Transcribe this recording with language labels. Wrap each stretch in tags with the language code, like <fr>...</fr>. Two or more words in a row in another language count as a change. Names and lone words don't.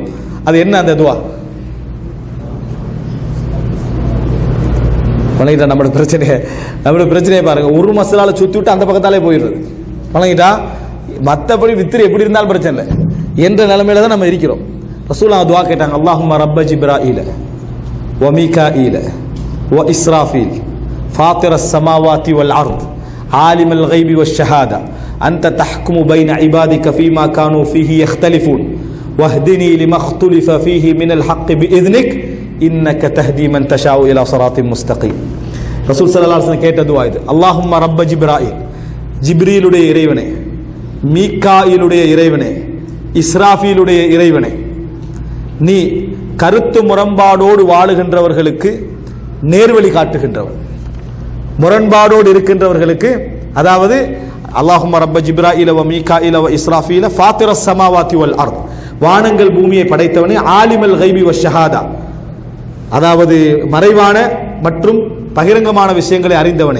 <ta>அது என்ன அந்த துவா, வணங்கிட்டா. நம்மளோட பிரச்சனையை பாருங்க, ஒரு மசாலால சுற்றி விட்டு அந்த பக்கத்தாலே போயிடுறது, வணங்கிட்டா. மற்றபடி வித்திரு எப்படி இருந்தாலும் பிரச்சனை இல்லை என்ற நிலைமையில தான் நம்ம இருக்கிறோம். ரசூலுல்லாஹ் துவா கேட்டாங்க,</ta> <ar>اللهم رب جبرائيل وميكائيل وإسرافيل فاطر السماوات والأرض عالم الغيب والشهادة أنت تحكم بين عبادك فيما كانوا فيه يختلفون واهدني لما اختلف فيه من الحق بإذنك إنك تهدي من تشاء إلى صراط مستقيم. رسول صلى الله عليه وسلم</ar> <ta>கேட்ட துஆ இது.</ta> <ar>اللهم رب جبرائيل,</ar> <ta>ஜிப்ரீலுடைய இறைவனே, மீகாயிலுடைய இறைவனே, இஸ்ராஃபீலுடைய இறைவனே, நீ கருத்து முரண்பாடோடு வாழுகின்றவர்களுக்கு நேர்வழி காட்டுகின்றவர், முரண்பாடோடு இருக்கின்றவர்களுக்கு, அதாவது</ta> <ar>اللهم رب جبرائيل وميكائيل وإسرافيل فاطر السماوات والأرض,</ar> <ta>வானங்கள் பூமியை படைத்தவனே,</ta> <ar>عالم الغيب والشهادة,</ar> <ta>அதாவது மறைவான மற்றும் பகிரங்கமான விஷயங்களை அறிந்தவனே.</ta>